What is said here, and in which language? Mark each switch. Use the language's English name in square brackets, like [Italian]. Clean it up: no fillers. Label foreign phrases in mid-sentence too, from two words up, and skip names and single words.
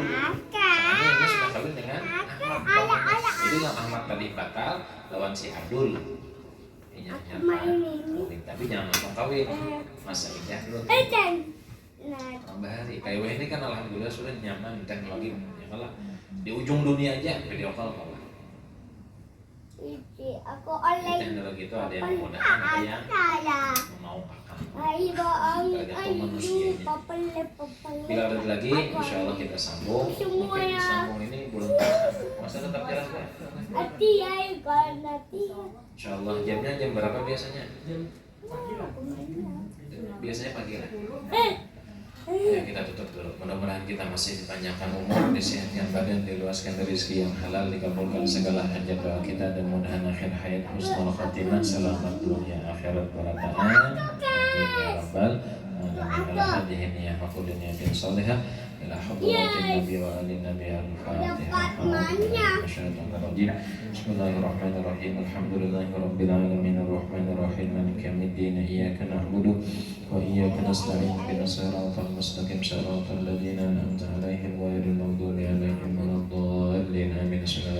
[Indonesian] Soalnya ini sudah kawin dengan Ahmad. Jadi yang Ahmad tadi batal lawan si Adul. Ini kawin, tapi jangan langsung kawin, masa lidah dulu. [Banjar] Bahari kayak ini kan alhamdulillah sudah nyaman teknologi. [Indonesian] Ya kalau di ujung dunia aja video call kawan. Teknologi itu ada yang memudahkan, ada yang memaukan. Tergantung manusianya. Bila ada lagi, [Arabic] إن شاء الله [Indonesian] kita sambung. Mungkin sambung ini belum masa tetap jalan kan? [Arabic] إن شاء الله [Indonesian] jamnya jam berapa biasanya? Biasanya pagi lah. Ya kita tutup dulu. Mudah-mudahan kita masih dipanjangkan umur, disehatkan badan, diluaskan rezeki yang halal, dikabulkan segala hajat doa kita, dan mudahan akhir hayat [Arabic] حسن الخاتمة, [Indonesian] selamat dunia akhirat barakaan. [Arabic] آمين يا رب العالمين. على هذه النية وكل نية صالحة إلى حضرة النبي وآل النبي الفاتحة. بسم الله الرحمن الرحيم الحمد لله رب العالمين الرحمن الرحيم مالك يوم الدين إياك نعبد وإياك نستعين اهدنا الصراط المستقيم صراط الذين أنعمت عليهم غير المغضوب عليهم ولا الضالين.